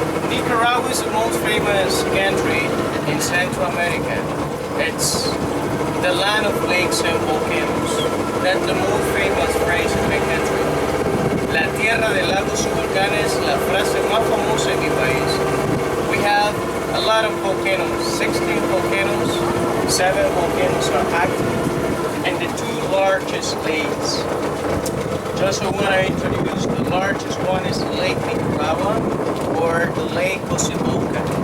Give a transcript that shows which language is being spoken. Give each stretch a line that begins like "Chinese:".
English: Nicaragua is the most famous country in Central America. It's the land of lakes and volcanoes. That's the most famous phrase in the country.
Spanish: La tierra de lagos y volcanes, la frase más famosa en mi país.
English: We have a lot of volcanoes, 16 volcanoes, 7 volcanoes are active, and the 2 largest lakes. Just so when I introduce, the largest one is Lake Nicaragua or Lake Cociboca.